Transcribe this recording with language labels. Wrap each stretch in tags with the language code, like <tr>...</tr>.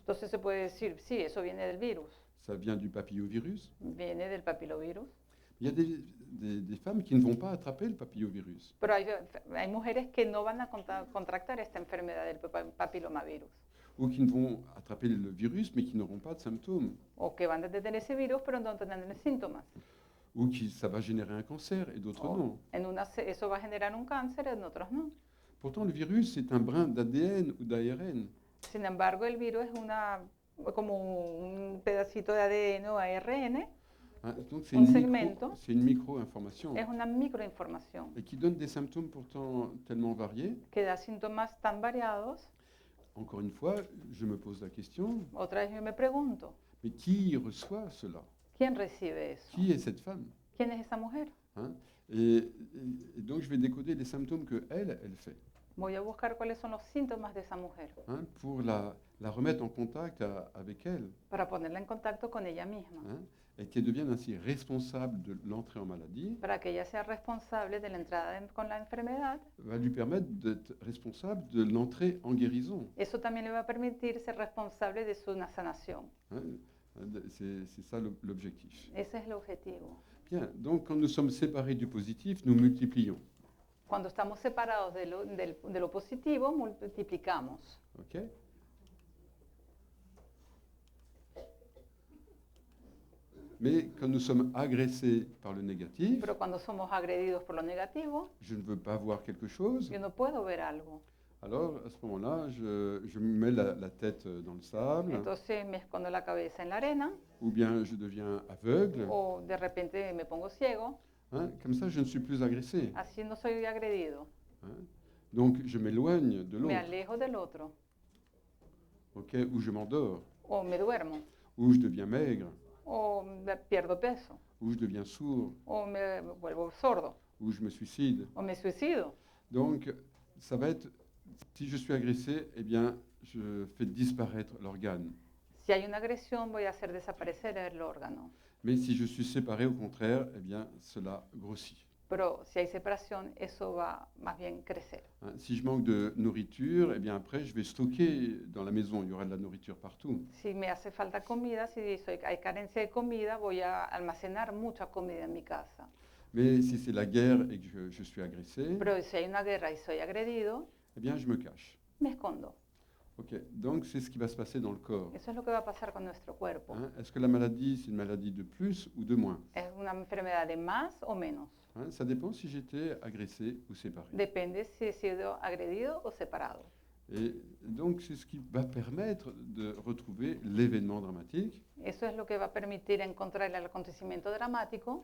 <es>Entonces se puede decir, sí, eso viene del virus,</es> <fr>ça vient du papillovirus.</fr> <es>viene del papilovirus.</es> <fr>Il y a des femmes qui ne vont pas attraper le papillovirus,</fr> <es>Pero hay mujeres que no van a contractar esta enfermedad del papilomavirus,</es> <fr>ou qui ne vont attraper le virus, mais qui n'auront pas de symptômes,</fr> <es>o que van a tener ese virus, pero no tendrán síntomas.</es> <fr>ou qui ça va générer un cancer et d'autres non.</fr> <es>Eso va a generar un cáncer, en otros no.</es> <fr>Pourtant, le virus, c'est un brin d'ADN ou d'ARN.</fr> <es>Sin embargo, el virus es como un pedacito de ADN o ARN,</es> <fr>Hein, donc</fr> <es>Un segmento.</es> <fr>c'est une micro-information</fr> <es>es una microinformación</es> <fr>et qui donne des symptômes pourtant tellement variés.</fr> <es>que da síntomas tan variados.</es> <fr>Encore une fois, je me pose la question,</fr> <es>Otra vez yo me pregunto,</es> <fr>mais qui reçoit cela?</fr> <es>¿quién recibe eso?</es> <fr>Qui est cette femme?</fr> <es>¿Quién es esa mujer? Hein?</es> <fr>Et donc, je vais décoder les symptômes que elle fait,</fr> <es>Voy a buscar cuáles son los síntomas de esa mujer</es> <fr>hein, pour la remettre en contact avec elle,</fr> <es>para ponerla en contacto con ella misma,</es> <fr>hein, et qu'elle devienne ainsi responsable de l'entrée en maladie,</fr> <es>para que ella sea responsable de la entrada con la enfermedad.</es> <fr>va lui permettre d'être responsable de l'entrée en guérison.</fr> <es>Eso también le va a permitir ser responsable de su sanación.</es> <fr>Hein. C'est ça l'objectif.</fr> <es>Ese es el objetivo.</es> <fr>Bien, donc quand nous sommes séparés du positif, nous multiplions.</fr> <es>Cuando estamos separados de lo positivo, multiplicamos. Ok?</es> <fr>Mais quand nous sommes agressés par le négatif,</fr> <es>Pero cuando somos agredidos por lo negativo,</es> <fr>je ne veux pas voir quelque chose.</fr> <es>yo no puedo ver algo.</es> <fr>Alors, à ce moment-là, je me mets la tête dans le sable,</fr> <es>Entonces me escondo la cabeza en la arena</es> <fr>ou bien je deviens aveugle.</fr> <es>o de repente me pongo ciego.</es> <fr>Hein, comme ça, je ne suis plus agressé.</fr> <es>Así no soy agredido.</es> <fr>Hein. Donc, je m'éloigne de</fr> <es>Me</es> <fr>l'autre,</fr> <es>alejo del otro</es> <fr>ok, ou je m'endors,</fr> <es>o me duermo</es> <fr>ou je deviens maigre,</fr> <es>o pierdo peso</es> <fr>ou je deviens sourd,</fr> <es>o me vuelvo sordo</es> <fr>ou je me suicide.</fr> <es>o me suicido.</es> <fr>Donc, ça va être, si je suis agressé, eh bien, je fais disparaître l'organe.</fr> <es>Si hay una agresión, voy a hacer desaparecer el órgano.</es> <fr>Mais si je suis séparé, au contraire, eh bien, cela grossit.</fr> <es>Pero si hay separación, eso va más bien crecer.</es> <fr>Hein, si je manque de nourriture, eh bien, après, je vais stocker dans la maison. Il y aura de la nourriture partout.</fr> <es>Si me hace falta comida, si hay carencia de comida, voy a almacenar mucha comida en mi casa.</es> <fr>Mais si c'est la guerre et que je suis agressé,</fr> <es>Pero si hay una guerra y soy agredido,</es> <fr>eh bien, je me cache.</fr> <es>me escondo.</es> <fr>Ok, donc c'est ce qui va se passer dans le corps.</fr> <es>Eso es lo que va a pasar con nuestro cuerpo. Hein.</es> <fr>Est-ce que la maladie, c'est une maladie de plus ou de moins?</fr> <es>Es una enfermedad de más o menos.</es> <fr>Hein, ça dépend si j'étais agressé ou séparé.</fr> <es>Depende si he sido agredido o separado.</es> <fr>Et donc c'est ce qui va permettre de retrouver l'événement dramatique</fr> <es>Eso es lo que va a permitir encontrar el acontecimiento dramático</es>